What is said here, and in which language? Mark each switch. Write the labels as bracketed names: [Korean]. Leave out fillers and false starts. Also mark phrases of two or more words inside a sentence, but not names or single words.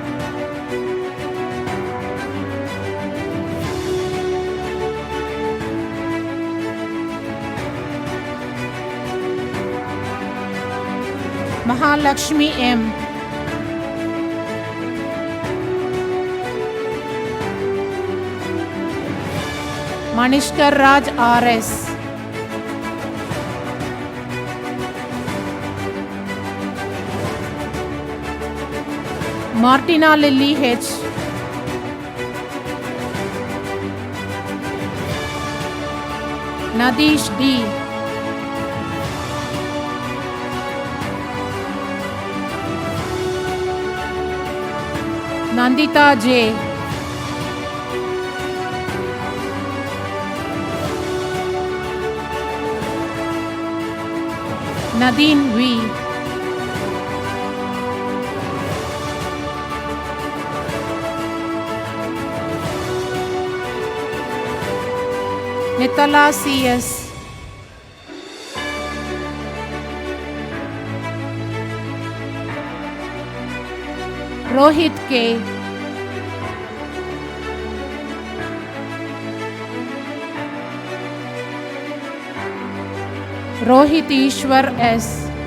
[English] Mahalakshmi M, Manishkar Raj R.S., Martina Lily H, Nadish D, Nandita J, Nadine V, Nitala C.S., Rohit K, Rohit Ishwar S,